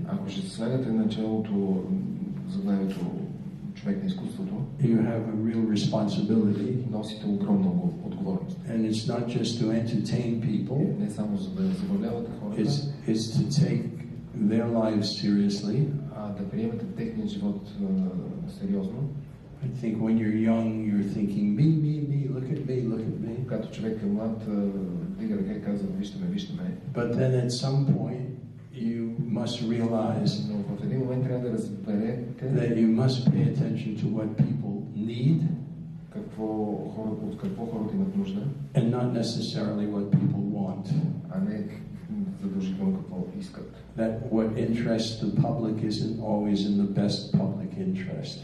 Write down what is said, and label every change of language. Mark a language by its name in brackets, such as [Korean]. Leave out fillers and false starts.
[Bulgarian] ако ще слагате началото заглавието човек на изкуството, [English] you have a real responsibility. [Bulgarian] Носите огромна отговорност. [English] And it's not just to entertain people. [Bulgarian] Не само за да забавлявате хората. [English] It's to take their lives seriously. [Bulgarian] Да приемете техния живот сериозно. [English] I think when you're young, you're thinking me, look at me. [Bulgarian] Когато човек е млад, дига ръка и казва, вижте ме. [English] But then at some point, you must realize [Bulgarian] но в един момент трябва да разберете [English] that you must pay attention to what people need. [Bulgarian] От какво хората имат нужда. [English] And not necessarily what people want. [Bulgarian] А не задължително какво искат. [English] That what interests the public isn't always in the best public interest.